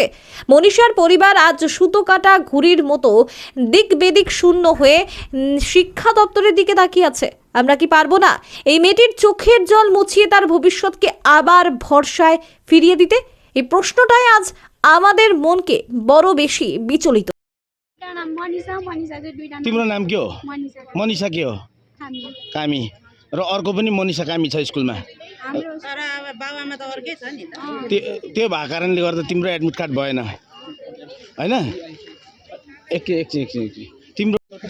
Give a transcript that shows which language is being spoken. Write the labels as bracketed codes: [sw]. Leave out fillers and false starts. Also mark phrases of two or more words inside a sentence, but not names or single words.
[bn] মনীষার পরিবার আজ সুতো কাটা ঘুড়ির মতো দিক বেদিক শূন্য হয়ে শিক্ষা দপ্তরের দিকে তাকিয়ে আছে। আমরা কি পারবো না এই মেয়েটির চোখের জল মুছিয়ে তার ভবিষ্যৎকে আবার ভরসায় ফিরিয়ে দিতে? এই প্রশ্নটাই আজ আমাদের মনকে বড় বেশি বিচলিত। [ne] तिम्रो नाम के हो? मनिषा के हो? कामी। र अर्को पनि मनिषा कामी छ स्कुलमा। तर अब बाबुआमा त अर्कै छ नि त। त्यो भएको कारणले गर्दा तिम्रो एडमिट कार्ड भएन हैन? एकछिन तिम्रो